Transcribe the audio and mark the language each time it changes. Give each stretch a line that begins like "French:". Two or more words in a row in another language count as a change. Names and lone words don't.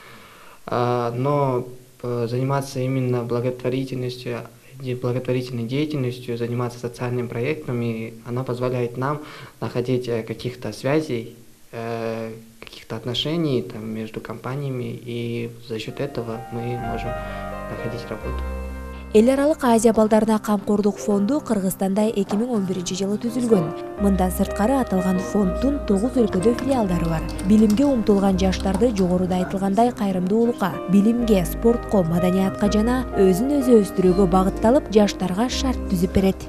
Russian: Но заниматься именно благотворительной деятельностью, заниматься социальными проектами, она позволяет нам находить каких-то связей, каких-то отношений там, между компаниями, и за счет этого мы можем находить работу.
Kyrgyz: Эл аралык Азия балдарына камкордук фонду Кыргызстанда 2011-жылы түзүлгөн. Мындан сырткары аталган фонддун 9 өлкөдө филиалдары бар. Билимге умтулган жаштарды жогоруда айтылгандай кайрымдуулукка, билимге, спортко, маданиятка жана өзүн өзү өстүрүүгө багытталып, жаштарга шарт түзүп берет.